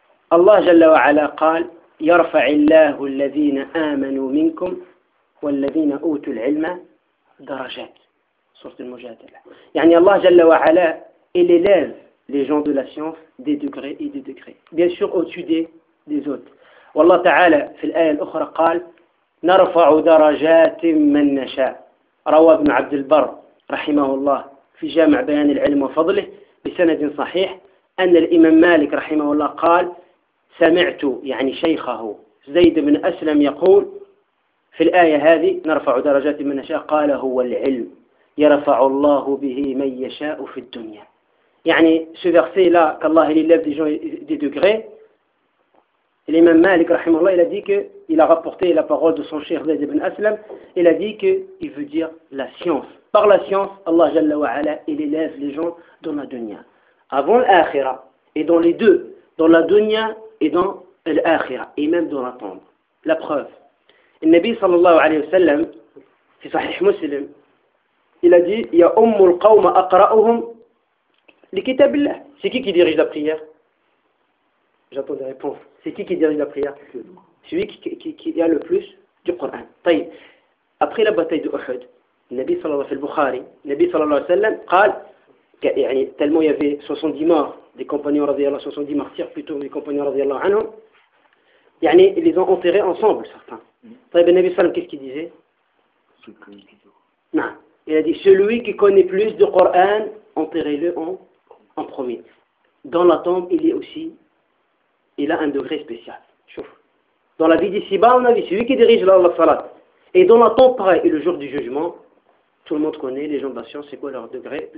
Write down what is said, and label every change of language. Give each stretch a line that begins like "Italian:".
Arabic: Allah Jalla wa Ala قال يرفع الله الذين آمنوا منكم والذين أوتوا العلم درجات سورة المجادلة. يعني الله جل وعلا
French: il élève les gens de la science des degrés et des degrés. Bien sûr au-dessus des autres.
Arabic: والله تعالى في الآية الأخرى قال نرفع درجات من نشاء. روى ابن عبد البر رحمه الله في جامع بيان العلم وفضله بسند صحيح أن الإمام مالك رحمه الله قال سمعت يعني شيخه زيد بن أسلم يقول في الآية هذه نرفع درجات من نشاء قال هو العلم يرفع الله به من يشاء في الدنيا.
French: يعني ce verset là qu'Allah il élève des gens des degrés, l'imam Malik
Arabic: رحمه الله
French: il a dit que il a rapporté la parole de son cheikh Zayd ibn Aslam, il a dit que il veut dire la science, par la science Allah jalla wa ala il élève les gens dans la dunya avant l'akhira, et dans les deux, dans la dunya et dans l'akhira, et même dans la tombe.
Arabic: La preuve, النبي صلى الله عليه وسلم في صحيح مسلم
French: il a dit
Arabic: يا أم القوم أقرأهم لكتاب الله.
French: C'est qui dirige la prière? J'attends des réponses. C'est qui dirige la prière? Celui qui a le plus du Coran. طيب après la bataille de Uhud,
Arabic: النبي صلى الله عليه وسلم في البخاري, النبي صلى الله عليه وسلم قال يعني
French: tellement il y avait 70 morts des compagnons رضي الله عنهم, 70 martyrs plutôt des compagnons رضي الله عنهم, يعني ils les ont enterrés ensemble certains.
Arabic: طيب النبي صلى الله عليه وسلم كيف كي ديزي؟ نعم.
French: Il a dit celui qui connaît plus du Coran, enterrez-le en premier. Dans la tombe, il est aussi, il a un degré spécial.
Arabic: شوف.
French: Dans la vie d'ici-bas, on a vu celui qui dirige la salat. Et dans la tombe, pareil. Et le jour du jugement, tout le monde connaît, les gens de la science, c'est quoi leur degré?